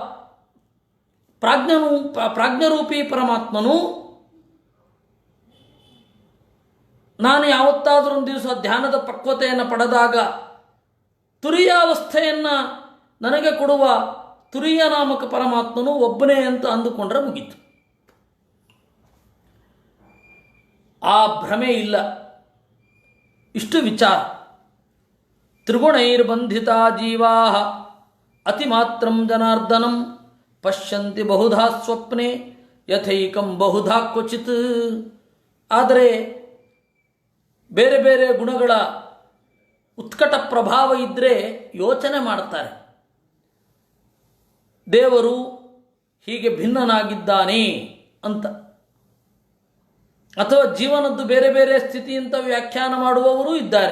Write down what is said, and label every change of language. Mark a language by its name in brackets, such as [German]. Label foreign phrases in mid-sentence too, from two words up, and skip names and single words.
[Kannada] ಪ್ರಾಜ್ಞರೂಪಿ ಪರಮಾತ್ಮನು ನಾನು ಯಾವತ್ತಾದರೂ ಒಂದು ದಿವಸ ಧ್ಯಾನದ ಪಕ್ವತೆಯನ್ನು ಪಡೆದಾಗ ತುರಿಯಾವಸ್ಥೆಯನ್ನು ನನಗೆ ಕೊಡುವ ತುರಿಯ ನಾಮಕ ಪರಮಾತ್ಮನು ಒಬ್ಬನೇ ಅಂತ ಅಂದುಕೊಂಡ್ರೆ ಮುಗೀತು. ಆ ಭ್ರಮೆ ಇಲ್ಲ. ಇಷ್ಟು ವಿಚಾರ. [Sanskrit] ತ್ರಿಗುಣೈರ್ಬಂಧಿತ ಜೀವಾ ಅತಿಮಾತ್ರಂ ಜನಾರ್ದನಂ ಪಶ್ಯಂತಿ ಬಹುಧಾ ಸ್ವಪ್ನೆ ಯಥೈಕಂ ಬಹುಧಾ ಕ್ವಚಿತ್. [Kannada] ಆದರೆ ಬೇರೆ ಬೇರೆ ಗುಣಗಳ ಉತ್ಕಟ ಪ್ರಭಾವ ಇದ್ದರೆ ಯೋಚನೆ ಮಾಡ್ತಾರೆ, ದೇವರು ಹೀಗೆ ಭಿನ್ನನಾಗಿದ್ದಾನೆ ಅಂತ. ಅಥವಾ ಜೀವನದ್ದು ಬೇರೆ ಬೇರೆ ಸ್ಥಿತಿ ಅಂತ ವ್ಯಾಖ್ಯಾನ ಮಾಡುವವರೂ ಇದ್ದಾರೆ.